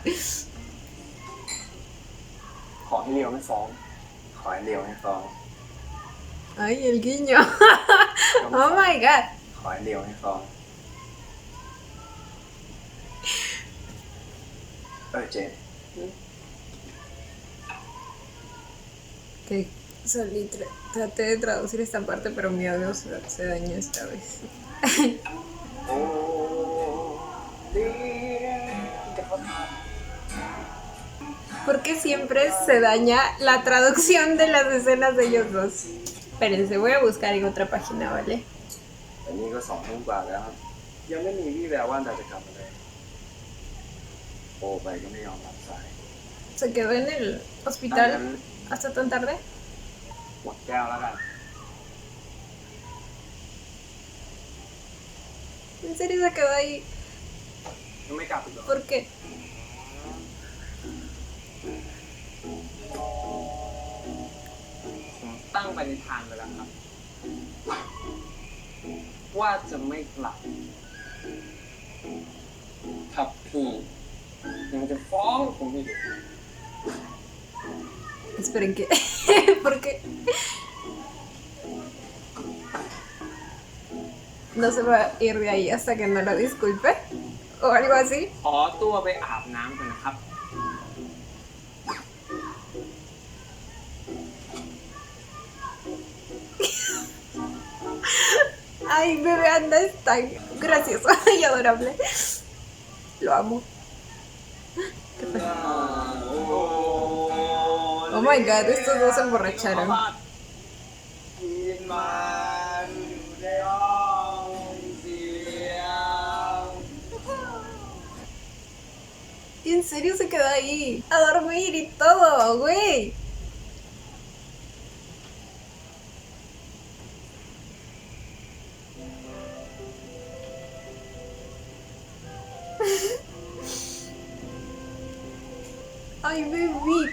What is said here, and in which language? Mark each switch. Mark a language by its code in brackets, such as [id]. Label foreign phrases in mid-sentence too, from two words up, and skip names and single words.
[th] ขอให้เลียวไม่ฟ้องขอให้เลียวไม่ฟ้อง [es] Ay, el guiño. [en] Oh my god. [th] ขอให้เลียวไม่ฟ้องเจน [es] Ok, traté de traducir esta parte, pero mi audio se dañó esta vez. ¿Por qué siempre se daña la traducción de las escenas de ellos dos? Espérense, voy a buscar en otra página, ¿vale? [th] อันนี้ก็2 ทุ่มกว่าแล้วครับยังไม่มีวี่แววว่าจะกลับมาเลยโทรไปก็ไม่ยอมรับสาย [es] Se quedó en el hospital ¿Hasta tan tarde? [th] หมดแก้วแล้วกัน [es] ¿En serio se quedó ahí? [th] ยังไม่กลับอีกเหรอ [es] ¿Por qué? [th] ผมตั้งปณิธานไปแล้วครับ ว่าจะไม่กลับครับพี่ยังจะฟ้องผมอีก [es] Esperen, ¿qué? ¿Por qué? ¿No se va a ir de ahí hasta que no lo disculpe? ¿O algo así? [th] ขอตัวไปอาบน้ำก่อนนะครับ [es] Ay, bebé Anda es tan gracioso y adorable. Lo amo. ¿Qué fue? [en] Oh my god, [es] estos dos se emborracharon. Y en serio se quedó ahí a dormir y todo, güey. Ay, bebito.